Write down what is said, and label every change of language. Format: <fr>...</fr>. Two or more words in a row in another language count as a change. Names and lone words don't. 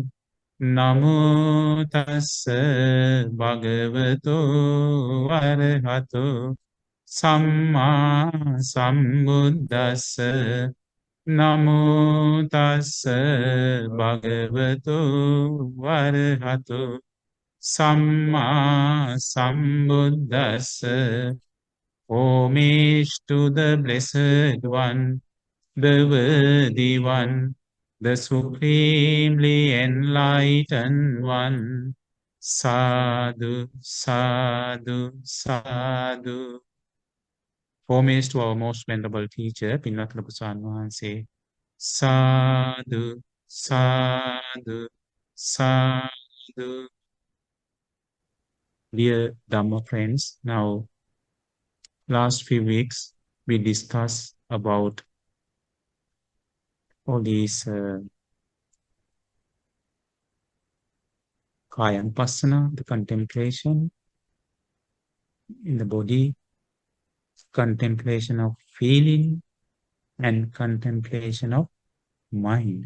<pi>Namo tassa bhagavato arahato samma sambuddhassa. Namo tassa bhagavato arahato samma sambuddhassa.</pi> <en>Homage to the Blessed One, the Worthy One, the Supremely Enlightened One.</en> <pi>Sadhu, sadhu, sadhu.</pi> <en>Homage to our most venerable teacher, Pinnacle Busan Mahanse.</en> <pi>Sadhu, sadhu, sadhu.</pi> <en>Dear Dhamma friends, now last few weeks we discussed about all these Kayanupassana, the contemplation in the body, contemplation of feeling, and contemplation of mind.</en>